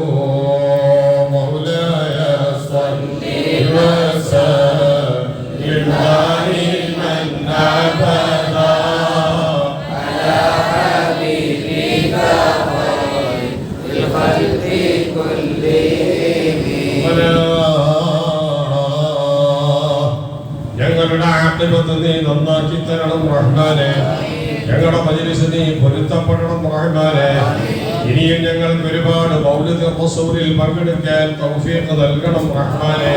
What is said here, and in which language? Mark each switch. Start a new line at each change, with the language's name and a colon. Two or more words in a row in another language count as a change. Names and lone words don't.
Arabic: مولاي صل وسلم دائما أبدا على حبيبك خير الخلق كلهم.
Malayalam: ഞങ്ങളുടെ ആഖിബത്ത് നീ നന്നാക്കി തരണം റഹ്മാനെ. ഞങ്ങളുടെ മജ്‌ലിസ് നീ പൊരുത്തപ്പെടണം റഹ്മാനെ. ഇനിയും ഞങ്ങൾക്ക് ഒരുപാട് മൗലിദ് റസൂലിൽ പങ്കെടുക്കാൻ തൗഫീഖ് നൽകണം റഹ്മാനെ.